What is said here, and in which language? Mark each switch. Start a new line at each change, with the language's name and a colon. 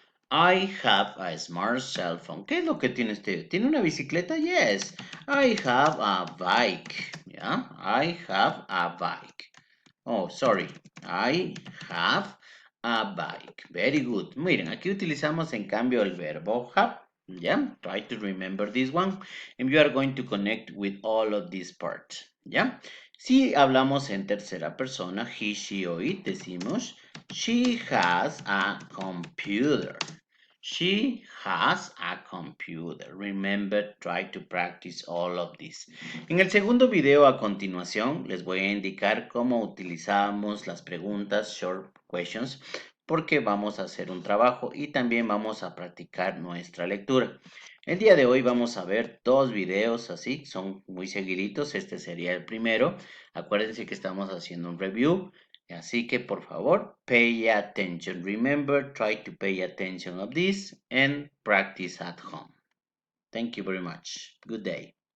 English: I have a smart cell phone.
Spanish: ¿Qué es lo que tiene usted? ¿Tiene una bicicleta?
English: Yes. I have a bike. Yeah, I have a bike. Oh, sorry. I have a bike. Very good.
Spanish: Miren, aquí utilizamos en cambio el verbo have.
English: Yeah, try to remember this one. And you are going to connect with all of these parts.
Spanish: Yeah. Si hablamos en tercera persona, he, she o it, decimos,
English: she has a computer. She has a computer. Remember, try to practice all of this.
Spanish: En el segundo video a continuación les voy a indicar cómo utilizamos las preguntas short questions porque vamos a hacer un trabajo y también vamos a practicar nuestra lectura. El día de hoy vamos a ver dos videos así, son muy seguiditos, este sería el primero. Acuérdense que estamos haciendo un review. Así que por favor,
English: pay attention. Remember, try to pay attention of this and practice at home. Thank you very much. Good day.